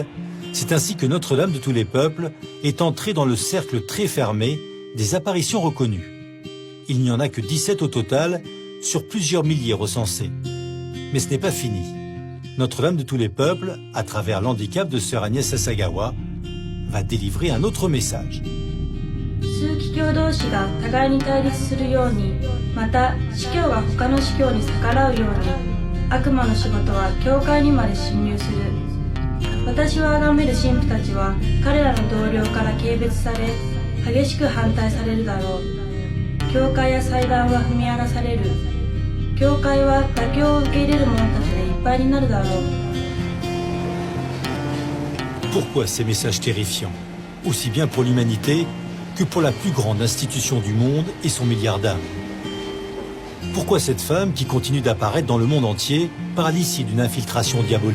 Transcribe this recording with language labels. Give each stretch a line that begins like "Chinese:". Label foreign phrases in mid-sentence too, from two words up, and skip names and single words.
French: C'est ainsi que Notre-Dame de tous les peuples est entrée dans le cercle très fermé des apparitions reconnues. Il n'y en a que 17 au total, sur plusieurs milliers recensés. Mais ce n'est pas fini. Notre-Dame de tous les peuples, à travers l'handicap de Sœur Agnès Asagawa, va délivrer un autre message.
Japanese: 枢機卿同士が互いに対立するように、また司教が他の司教に逆らうように、悪魔の仕事は教会にまで侵入する。私を崇める神父たちは彼らの同僚から軽蔑され、激しく反対されるだろう。教会や祭壇は踏み荒らされる。教会は妥協を受け入れる者たちでいっぱいになるだろう。
French: Pourquoi ces messages terrifiants, aussi bien pour l'humanité que pour la plus grande institution du monde et son milliard d'âmes? Pourquoi cette femme qui continue d'apparaître dans le monde entier par l'issue d'une infiltration diabolique?